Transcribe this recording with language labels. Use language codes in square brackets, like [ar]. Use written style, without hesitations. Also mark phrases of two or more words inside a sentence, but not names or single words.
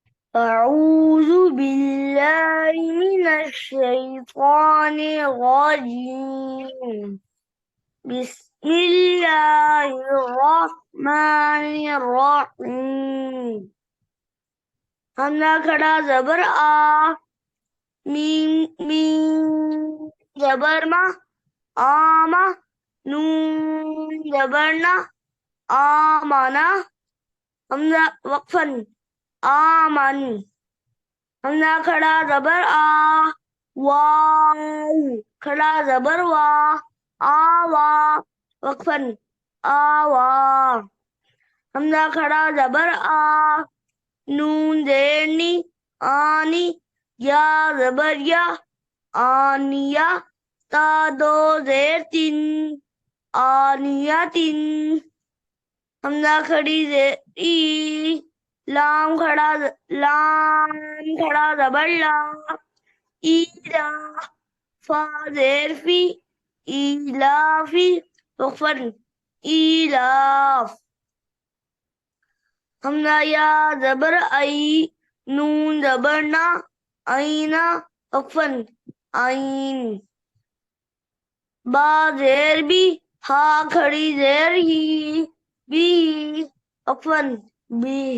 [ar] أعوذ بالله من الشيطان الرجيم. بسم الله الرحمن الرحيم. [hi] हमला खड़ा जबर आ, मीम मीम जबर मा, आमा, नून जबर ना, आमाना, हमला वक्फन, आमन, हमला खड़ा जबर आ, वाव, खड़ा जबर वा, आवा, वक्फन, आवा, हमला खड़ा जबर आ, नून जेरनी, आनी, या जबर या, आनिया, ता दो जेर तीन, आनिया तीन, हमला खड़ी जेर ई, लाम खड़ा जबर ला, ईला, फा जेर फी, ईलाफी, वक्फन, ईलाफ, हमला या जबर आई, नून जबर ना, आईना, वक्फन, आइन, बा जेर बी, हा खड़ी जेर ही, बी, वक्फन, बी।